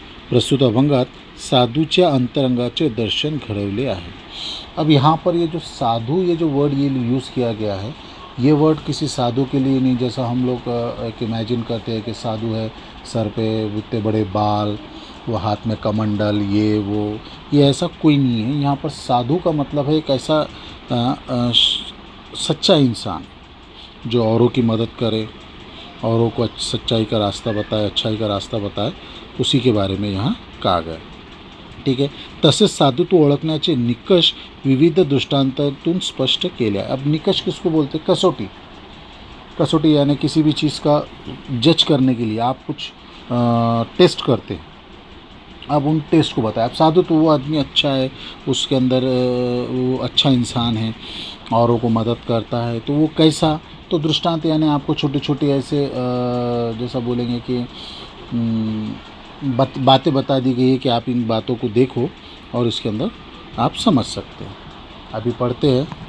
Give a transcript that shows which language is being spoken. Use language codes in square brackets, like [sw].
[mr] प्रस्तुत अभंगात साधूच्या अंतरंगाचे दर्शन घडवले आहे। [hi] अब यहाँ पर ये जो साधु, ये जो वर्ड ये यूज़ किया गया है, ये वर्ड किसी साधु के लिए नहीं, जैसा हम लोग एक इमेजिन करते हैं कि साधु है, सर पे इतने बड़े बाल, वो हाथ में कमंडल, ये ऐसा कोई नहीं है। यहाँ पर साधु का मतलब है एक ऐसा सच्चा इंसान जो औरों की मदद करे, औरों को सच्चाई का रास्ता बताए, अच्छाई का रास्ता बताए, उसी के बारे में यहाँ कहा गया। ठीक है। [mr] तसेच साधुत्व ओळखण्याचे निकष विविध दृष्टांतातून स्पष्ट केले। [hi] अब निकष किसको बोलते हैं? कसौटी यानी किसी भी चीज़ का जज करने के लिए आप कुछ टेस्ट करते हैं, अब उन टेस्ट को बताया। अब साधु तो वो आदमी अच्छा है, उसके अंदर वो अच्छा इंसान है, औरों को मदद करता है, तो वो कैसा, तो दृष्टांत यानी आपको छोटे छोटे ऐसे जैसा बोलेंगे कि बातें बता दी गई है कि आप इन बातों को देखो और इसके अंदर आप समझ सकते हैं। अभी पढ़ते हैं।